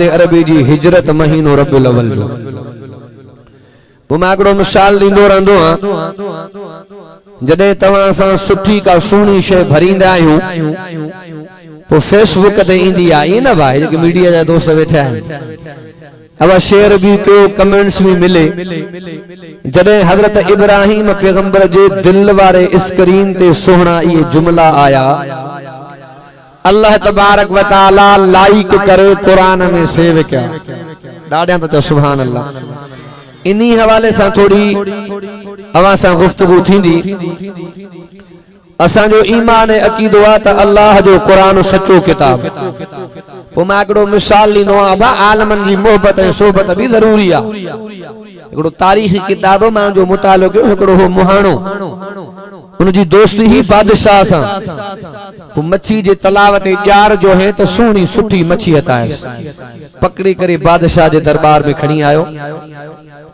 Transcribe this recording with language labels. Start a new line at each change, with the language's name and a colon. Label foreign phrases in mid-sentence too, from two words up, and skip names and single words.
Sindhi: अरबी जी हिजरत महीनो रबिउल अव्वल जो पोइ मां हिकिड़ो मिसाल ॾींदो रहंदो आहियां जॾहिं तव्हां सां सुठी का सुहिणी शइ भरींदा आहियूं पोइ फेसबुक ते ईंदी आहे ईअं न भाई जेके मीडिया जा दोस्त वेठा आहिनि अब शेयर भी कयो कमेंट्स भी मिले जॾहिं हज़रत इब्राहीम पैगंबर जे दिल वारे स्क्रीन ते सुहिणा इहे जुमला आया
Arabic: الله تبارك وتعالى
Sindhi: लाइक करे कुरान में सेव किया ॾाढियां त
Arabic: سبحان الله
Sindhi: इन्ही
Urdu: حوالے سے
Sindhi: थोड़ी अवां सां गुफ्तगू थींदी असांजो ईमान ऐं अकीदो आहे त अल्लाह जो कुरान सच्चो किताब पोइ मां हिकिड़ो मिसाल ॾींदो आहियां आलमनि जी मोहबत ऐं सोबत बि ज़रूरी आहे हिकिड़ो तारीख़ी किताब मां जो मुतालो कयो हिकिड़ो हो मुहाणो उनजी दोस्ती ही बादशाह सां पोइ मच्छी जे तलाव ते ॼार जो है त सुहिणी सुठी मच्छी हतायसि पकड़ी करे बादशाह जे दरबार में खणी आयो